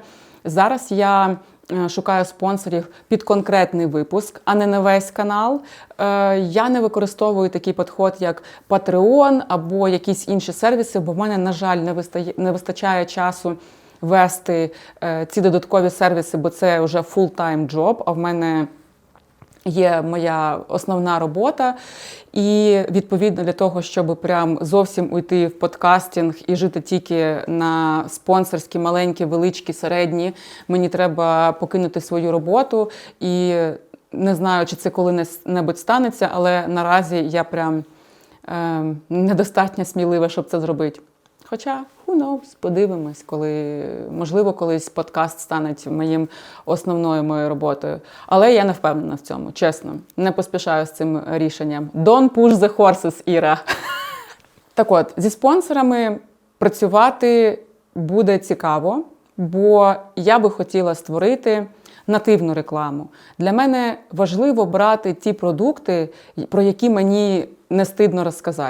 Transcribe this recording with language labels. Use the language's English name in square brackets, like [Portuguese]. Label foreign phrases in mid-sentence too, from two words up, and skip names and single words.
[Ukrainian] Зараз я шукаю спонсорів під конкретний випуск, а не на весь канал. Я не використовую такий підход, як Patreon або якісь інші сервіси, бо в мене, на жаль, не вистачає часу вести ці додаткові сервіси, бо це вже [English] full-time job, [Ukrainian] а в мене є моя основна робота. І, відповідно, для того, щоб прям зовсім уйти в подкастинг і жити тільки на спонсорські, маленькі, величкі, середні, мені треба покинути свою роботу. І не знаю, чи це коли-небудь станеться, але наразі я прям недостатньо смілива, щоб це зробити. Хоча, [English] who knows, [Ukrainian] подивимось, можливо, колись подкаст стане моєю роботою. Але я не впевнена в цьому, чесно. Не поспішаю з цим рішенням. [English] Don't push the horses, [Ukrainian] Іра. Так от, зі спонсорами працювати буде цікаво, бо я би хотіла створити нативну рекламу. Для мене важливо брати ті продукти, про які мені не стидно розказати.